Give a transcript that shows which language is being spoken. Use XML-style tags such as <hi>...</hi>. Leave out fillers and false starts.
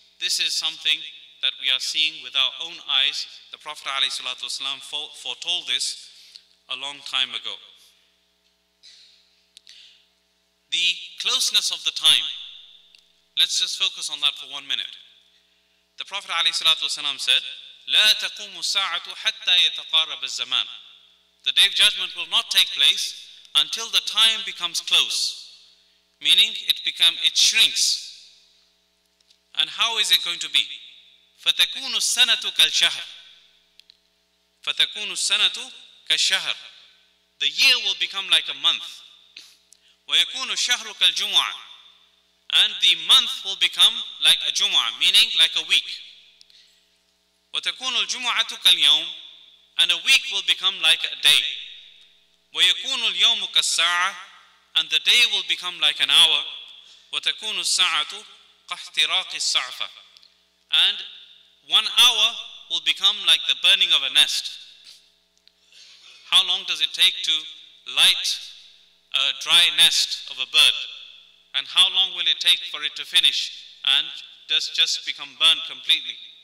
<en>This is something that we are seeing with our own eyes. The Prophet ﷺ foretold this a long time ago. The closeness of the time. Let's just focus on that for 1 minute. The Prophet ﷺ said,</en> <ar>لا تقوم الساعة حتى يتقارب الزمان.</ar> <en>The day of judgment will not take place until the time becomes close, meaning it shrinks. And how is it going to be?</en> <ar>فتكون السنة كالشهر. فتكون السنة كالشهر.</ar> <en>The year will become like a month.</en> <ar>ويكون الشهر كالجمعة.</ar> <en>And the month will become like a Jumu'ah, meaning like a week.</en> <ar>وتكون الجمعة كاليوم.</ar> <en>And a week will become like a day.</en> <ar>ويكون اليوم كالساعة.</ar> <en>And the day will become like an hour.</en> <ar>وتكون الساعة كاحتراق الصعفة.</ar> <en>And 1 hour will become like the burning of a nest. How long does it take to light a dry nest of a bird? And how long will it take for it to finish and just become burned completely?</en>